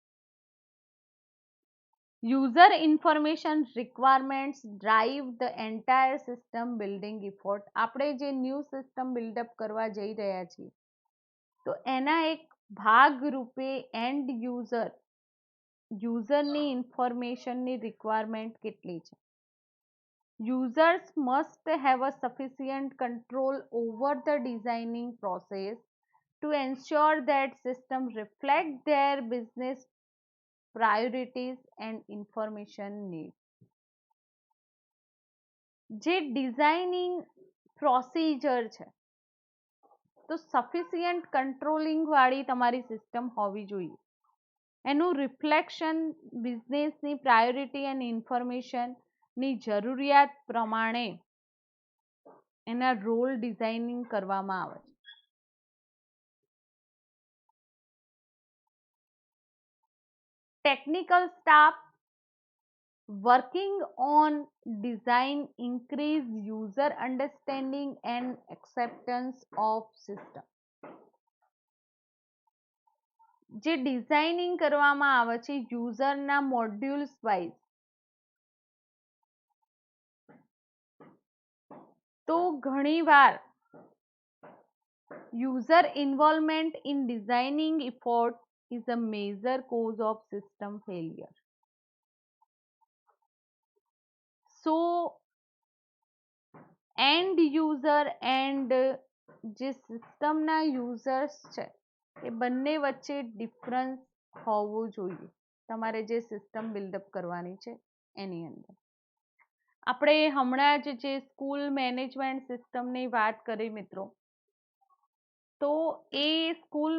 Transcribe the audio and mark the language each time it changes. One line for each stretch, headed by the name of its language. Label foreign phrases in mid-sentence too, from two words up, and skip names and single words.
English: user information requirements drive the entire system building effort.
Gujarati: આપણે જે
English: new system
Gujarati: બિલ્ડઅપ કરવા જઈ રહ્યા છીએ તો એના એક ભાગ રૂપે એન્ડ યુઝરની ઇન્ફોર્મેશનની રિક્વાયરમેન્ટ કેટલી છે.
English: Users must have a sufficient control over the designing process to ensure that system reflect their business priorities and information needs.
Gujarati: જે ડિઝાઇનિંગ પ્રોસિજર છે તો
English: sufficient controlling
Gujarati: વાળી તમારી સિસ્ટમ હોવી જોઈએ. એનું રિફ્લેક્શન બિઝનેસની પ્રાયોરિટી અને ઇન્ફોર્મેશનની જરૂરિયાત પ્રમાણે એના રોલ ડિઝાઇનિંગ કરવામાં આવે છે.
English: technical staff working on design increase user understanding and acceptance of system.
Gujarati: જે ડિઝાઇનિંગ કરવામાં આવે છે યુઝરના મોડ્યુલ્સ વાઇઝ, તો ઘણીવાર
English: user involvement in designing effort is a major cause of system failure. So end user and
Gujarati: જે સિસ્ટમના યુઝર્સ છે એ બંને વચ્ચે ડિફરન્સ હોવું જોઈએ તમારે જે સિસ્ટમ બિલ્ડઅપ કરવાની છે એની અંદર. આપણે હમણાં જ જે
English: school management
Gujarati: સિસ્ટમની વાત કરી મિત્રો, તો એ સ્કૂલ